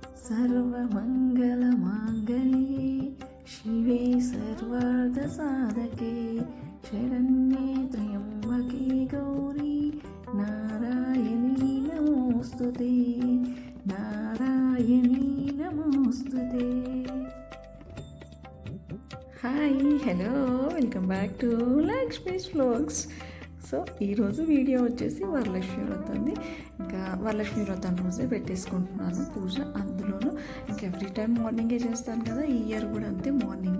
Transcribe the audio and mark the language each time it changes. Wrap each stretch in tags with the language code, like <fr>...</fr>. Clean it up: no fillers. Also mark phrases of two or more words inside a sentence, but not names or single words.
<sa>सर्वमङ्गलमाङ्गल्ये शिवे सर्वार्थसाधके शरण्ये त्र्यम्बके गौरी नारायणी नमोस्तुते नारायणी नमोस्तुते।</sa> <en>Hi hello welcome back to Lakshmi's vlogs.</en> <te>సో ఈరోజు వీడియో వచ్చేసి వరలక్ష్మి వ్రతంది. ఇంకా వరలక్ష్మి వ్రతం రోజే పెట్టేసుకుంటున్నాను పూజ. అందులోనూ ఇంకా</te> <en>every time</en> <te>మార్నింగే చేస్తాను కదా, ఈ ఇయర్ కూడా అంతే మార్నింగే.</te>